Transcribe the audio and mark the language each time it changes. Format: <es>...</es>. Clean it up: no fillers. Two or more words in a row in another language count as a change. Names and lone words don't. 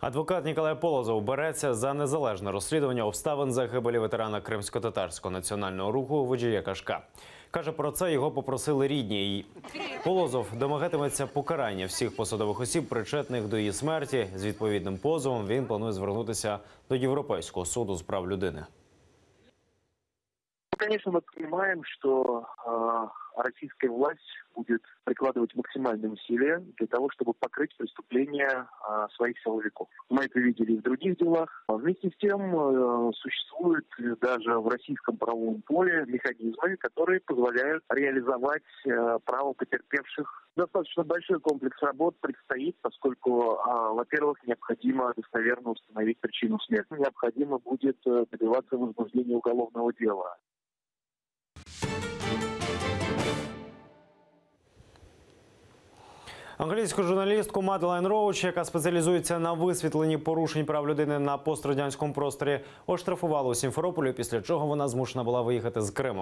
<uk>Адвокат Ніколай Полозов береться за незалежне розслідування обставин загибелі ветерана Кримсько-татарського національного руху Веджія Кашка. Каже, про це його попросили рідні. Полозов домагатиметься покарання всіх посадових осіб, причетних до її смерті. З відповідним позовом він планує звернутися до Європейського суду з прав людини.</uk> <ru>Конечно, мы понимаем, что российская власть будет прикладывать максимальные усилия для того, чтобы покрыть преступления своих силовиков. Мы это видели и в других делах. Вместе с тем существуют даже в российском правовом поле механизмы, которые позволяют реализовать право потерпевших. Достаточно большой комплекс работ предстоит, поскольку, во-первых, необходимо достоверно установить причину смерти. Необходимо будет добиваться возбуждения уголовного дела.</ru> <uk>Англійську журналістку Маделайн Роуч, яка спеціалізується на висвітленні порушень прав людини на пострадянському просторі, оштрафували у Сімферополі, після чого вона змушена була виїхати з Криму.</uk>